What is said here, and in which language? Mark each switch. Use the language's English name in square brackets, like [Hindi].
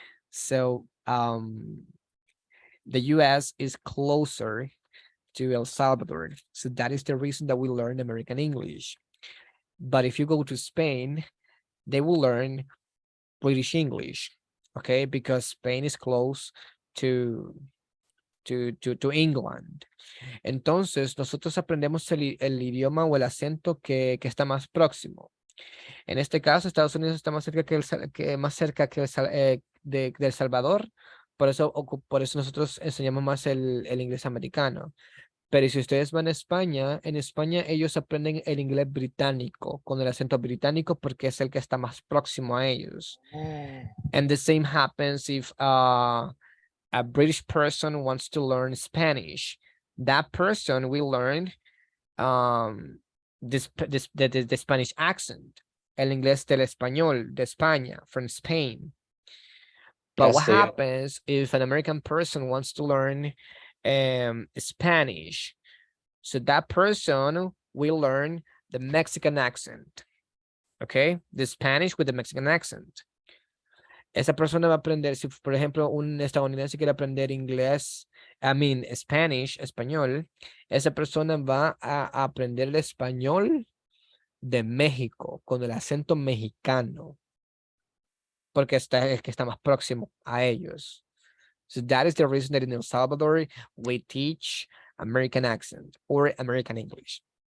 [English] So, the US is closer to El Salvador. So that is the reason that we learn American English. But if you go to Spain, they will learn British English, okay? Because Spain is close to England. [Spanish] Entonces, nosotros aprendemos el idioma o el acento que está más próximo. En este caso, Estados Unidos está más cerca más cerca que de El Salvador. Por eso nosotros enseñamos más el inglés americano. Pero si ustedes van a España, en España ellos aprenden el inglés británico, con el acento británico, porque es el que está más próximo a ellos. [English] And the same happens if a British person wants to learn Spanish. That person will learn the Spanish accent, [Spanish] el inglés del español, de España, [English] from Spain. But what [Spanish] Castellano. [English] happens if an American person wants to learn Spanish? So that person will learn the Mexican accent. Okay, the Spanish with the Mexican accent. [Spanish] Esa persona va a aprender, si por ejemplo un estadounidense quiere aprender inglés, Spanish, español, esa persona va a aprender el español de México con el acento mexicano, porque es que está más próximo a ellos. [English] So that is the reason that in El Salvador we teach American accent or American English.